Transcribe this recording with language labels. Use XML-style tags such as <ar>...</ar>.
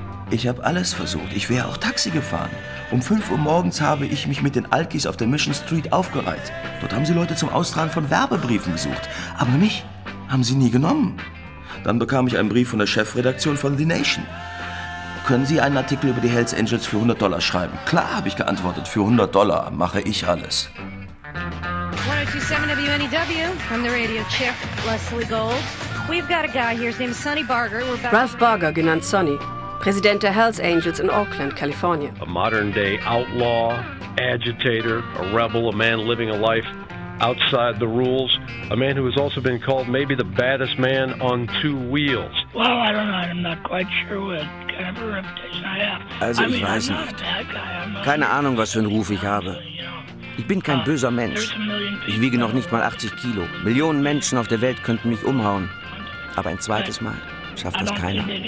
<de>Ich habe alles versucht. Ich wäre auch Taxi gefahren. Um 5 Uhr morgens habe ich mich mit den Alkis auf der Mission Street aufgereiht. Dort haben sie Leute zum Austragen von Werbebriefen gesucht. Aber mich haben sie nie genommen. Dann bekam ich einen Brief von der Chefredaktion von The Nation. Können Sie einen Artikel über die Hells Angels für $100 schreiben? Klar, habe ich geantwortet. Für $100 mache ich alles.</de> <en>127 WNEW from the radio chief Leslie Gold. We've got a guy here, his name is Sonny Barger.</en> <de>Ralph Barger, genannt Sonny. Präsident der Hells Angels in Oakland, Kalifornien.</de> <en>A modern day outlaw, agitator, a rebel, a man living a life outside the rules. A man who has also been called maybe the baddest man on 2 wheels. Well, I don't know. I'm not quite sure what kind of a reputation I have.</en> <de>Also, ich weiß nicht. Keine Ahnung, was für einen Ruf ich habe. Ich bin kein böser Mensch. Ich wiege noch nicht mal 80 Kilo. Millionen Menschen auf der Welt könnten mich umhauen. Aber ein zweites Mal schafft das keiner.</de>